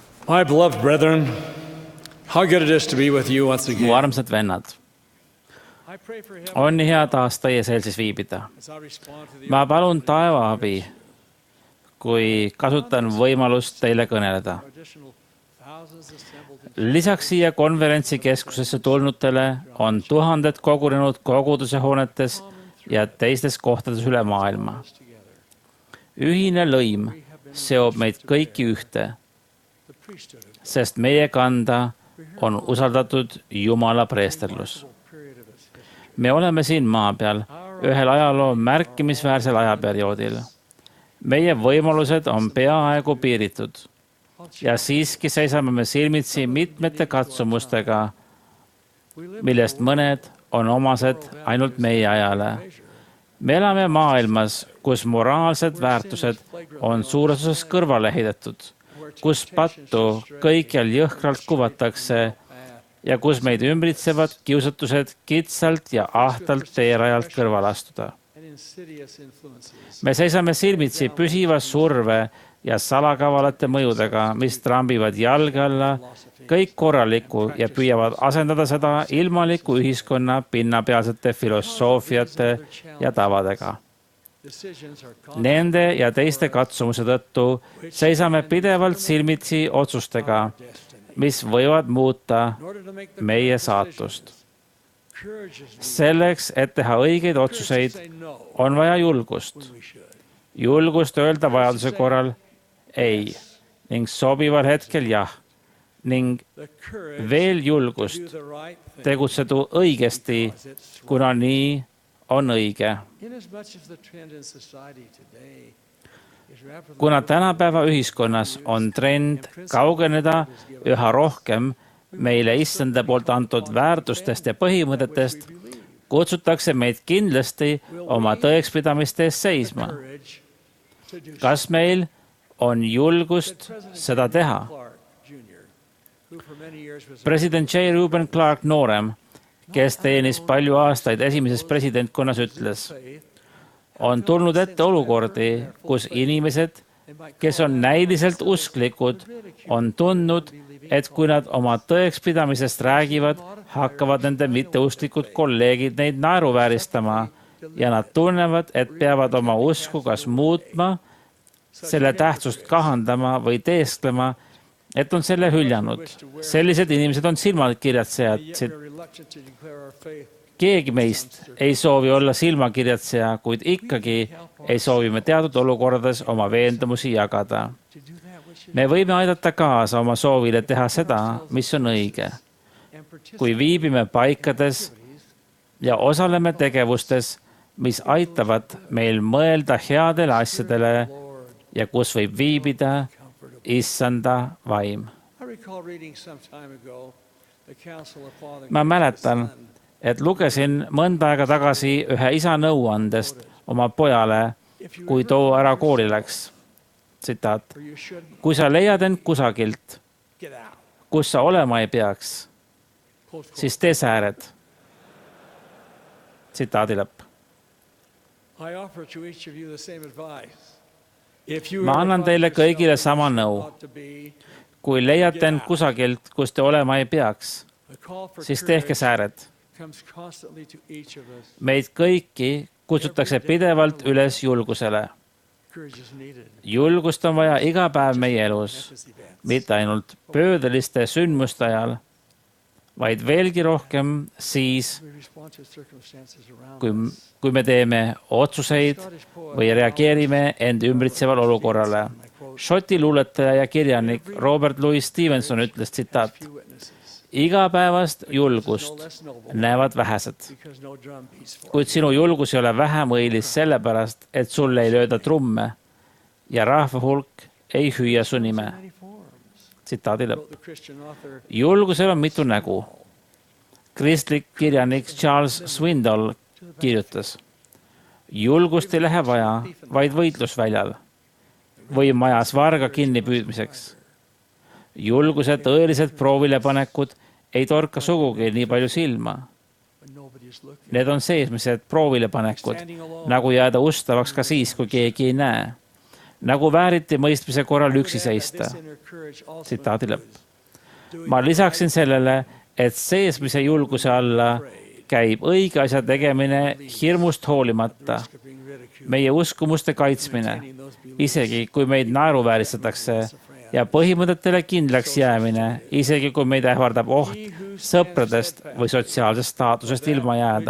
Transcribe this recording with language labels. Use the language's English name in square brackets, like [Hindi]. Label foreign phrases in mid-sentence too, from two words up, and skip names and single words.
[English] My beloved brethren, how good it is to be with you once [Estonian] Mu [English] again. [Estonian] armsad vennad, [English] I pray for him [Estonian] on nii hea taas teie seltsis viibida. [English] as I respond to the [Estonian] Ma palun taeva abi, kui kasutan võimalust teile kõneleda. [English] additional thousands assembled. [Estonian] Lisaks siia konverentsikeskusesse tulnutele on tuhanded kogunenud koguduse hoonetes ja teistes kohtades üle maailma. Ühine lõim seob meid kõiki ühte, [English] The priesthood of [Estonian] sest meie kanda on usaldatud Jumala preesterlus. [English] period of its history. [Estonian] Me oleme siin maa peal ühel ajaloo märkimisväärsel ajaperioodil. Meie võimalused on peaaegu piiritud ja siiski seisame me silmitsi mitmete katsumustega, millest mõned on omased ainult meie ajale. Me elame maailmas, kus moraalsed väärtused on suures osas kõrvale heidetud, kus pattu kõikjal jõhkralt kuvatakse ja kus meid ümbritsevad kiusatused kitsalt ja ahtalt teerajalt kõrval astuda. [English] And insidious influences. [Estonian] Me seisame silmitsi püsiva surve ja salakavalate mõjudega, mis trambivad jalge alla kõik korralikku ja püüavad asendada seda ilmaliku ühiskonna pinnapealsete filosoofiate ja tavadega. [English] Decisions are [Estonian] Nende ja teiste katsumuse tõttu seisame pidevalt silmitsi otsustega, mis võivad muuta [English] in order to make the [Estonian] meie [English] correct [Estonian] saatust. [English] decisions. Courage is needed [Estonian] Selleks, et teha õigeid [English] to [Estonian] otsuseid, [English] say no [Estonian] on vaja julgust. [English] when we should. [Estonian] Julgust öelda vajaduse korral ei ning sobival hetkel jah ning [English] The courage [Estonian] veel [English] to [Estonian] julgust [English] do the right thing. [Estonian] tegutsedu õigesti, [English] Because it's [Estonian] kuna nii on õige. [English] Inasmuch as the trend in society today is rapidly [Estonian] Kuna tänapäeva ühiskonnas on trend kaugeneda üha rohkem meile issanda poolt antud väärtustest ja põhimõtetest, kutsutakse meid kindlasti oma tõekspidamiste eest seisma. [English] courage to do so. [Estonian] Kas meil on julgust seda teha? [English] Clark Jr., who for many years was President J. [Estonian] Reuben Clark noorem, kes teenis palju aastaid esimeses presidentkonnas, ütles, [English] faith, [Estonian] on tulnud ette olukordi, kus inimesed, kes on näiliselt usklikud, on tundnud, et kui nad oma tõekspidamisest räägivad, hakkavad nende mitteusklikud kolleegid neid naeruvääristama ja nad tunnevad, et peavad oma usku kas muutma, selle tähtsust kahandama või teesklema, et on selle hüljanud. Sellised inimesed on silmakirjatsejad. [English] yet we're reluctant to declare our faith. [Estonian] Keegi meist ei soovi olla silmakirjatseja, kuid ikkagi ei soovi me teatud olukordades oma veendumusi jagada. [English] To do that which is [Estonian] Me võime aidata kaasa oma soovile teha seda, mis on õige. [English] and participate [Estonian] Kui viibime paikades ja osaleme tegevustes, mis aitavad meil mõelda headele asjadele [English] Lord. [Estonian] ja kus võib viibida issanda vaim. [English] I recall reading some time ago the counsel of Father [Estonian] Ma mäletan, [English] Son. [Estonian] et lugesin mõnda aega tagasi ühe isa nõuandest oma pojale, kui too ära kooli läks. Tsitaat. [English] Or you should [Estonian] Kui sa leiad end kusagilt, [English] get out. [Estonian] kus sa olema ei peaks, [English] Close quote. [Estonian] siis tee sääred. Tsitaadi lõpp. [English] I offer to each of you the same advice. If you [Estonian] Ma [English] ever [Estonian] annan [English] find [Estonian] teile [English] yourself [Estonian] kõigile [English] where [Estonian] sama [English] you [Estonian] nõu. [English] ought to be, [Estonian] Kui leiate end kusagilt, kus te olema ei peaks, [English] a call for [Estonian] siis tehke [English] courage [Estonian] sääred. [English] comes constantly to each of us. [Estonian] Meid kõiki kutsutakse pidevalt üles julgusele. [English] Courage is needed. [Estonian] Julgust on vaja iga päev meie elus, [English] Momentous events. [Estonian] mitte ainult pöördeliste sündmuste ajal, vaid veelgi rohkem siis, [English] We respond to circumstances around [Estonian] kui, [English] us. [Estonian] kui me teeme otsuseid [English] Scottish poet [Estonian] või reageerime end ümbritsevale olukorrale. Šoti luuletaja ja kirjanik Robert Louis Stevenson ütles, tsitaat, [English] few witnesses. [Estonian] igapäevast [English] No [Estonian] julgust [English] less noble [Estonian] näevad vähesed, [English] because no drum beats for it. [Estonian] kuid sinu julgus ei ole vähem õilis sellepärast, et sulle ei lööda trumme ja rahva hulk ei hüüa su nime. [English] Many forms. [Estonian] Tsitaadi lõpp. [English] Wrote the Christian author [Estonian] Julgusel on mitu nägu. Kristlik kirjanik Charles Swindoll kirjutas, julgust ei lähe vaja vaid võitlusväljal või majas varga kinnipüüdmiseks. Julguse tõelised proovilepanekud ei torka sugugi nii palju silma. [English] when nobody is looking. [Estonian] Need on seesmised proovilepanekud, nagu jääda ustavaks ka siis, kui keegi ei näe. nagu vääriti mõistmise korral üksi seista. Tsitaadi lõpp. Ma lisaksin sellele, et seesmise julguse alla käib õige asja tegemine hirmust hoolimata, meie uskumuste kaitsmine, isegi kui meid naeruvääristatakse, ja põhimõtetele kindlaks jäämine, isegi kui meid ähvardab oht sõpradest või sotsiaalsest staatusest ilma jääda.